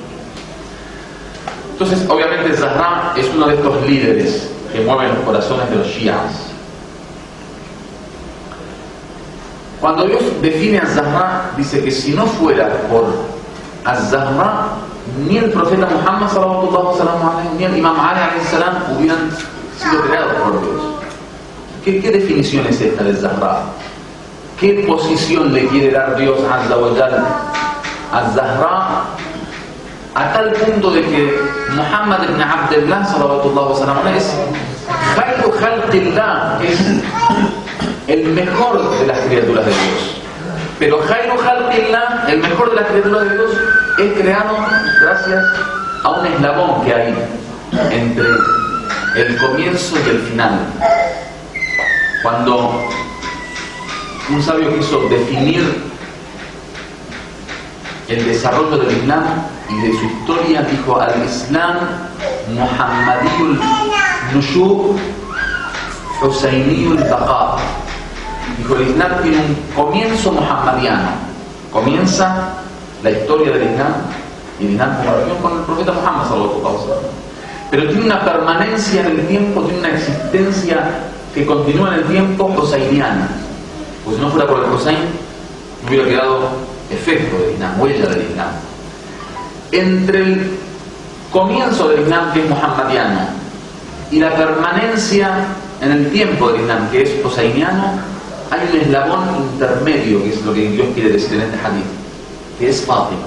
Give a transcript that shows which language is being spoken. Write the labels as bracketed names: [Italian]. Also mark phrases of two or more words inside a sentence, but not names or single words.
[Spanish] Entonces, obviamente, Zahra es uno de estos líderes que mueven los corazones de los shias. Cuando Dios define a Zahra, dice que si no fuera por Zahra, ni el profeta Muhammad [Arabic] صلى الله عليه وسلم [Spanish] ni el Imam Ali [Arabic] عليه السلام [Spanish] hubieran sido creados por Dios. ¿Qué definición es esta de Zahra? ¿Qué posición le quiere dar Dios [Arabic] عز وجل [Spanish] a Zahra? A tal punto de que Muhammad ibn Abdullah [Arabic] صلى الله عليه وسلم [Spanish] es [Arabic] خير خلق الله, [Spanish] es el mejor de las criaturas de Dios. [Arabic] Pero خير خلق الله, [Spanish] el mejor de las criaturas de Dios, es creado gracias a un eslabón que hay entre el comienzo y el final. Cuando un sabio quiso definir el desarrollo del Islam y de su historia, dijo: [Arabic] الإسلام محمدي النشوء حسيني البقاء. [Spanish] Dijo: el Islam tiene un comienzo muhammadiano, comienza la historia del Islam y el Islam convivió con el profeta Muhammad [Arabic] صلى الله عليه وسلم. [Spanish] Pero tiene una permanencia en el tiempo, tiene una existencia que continúa en el tiempo hoseiniana. Pues si no fuera por el Hussein, no hubiera quedado efecto del Islam, huella del Islam. Entre el comienzo del Islam, que es muhammadiano, y la permanencia en el tiempo del Islam, que es hoseiniano, hay un eslabón intermedio, que es lo que Dios quiere decir en este hadith, que es Fátima.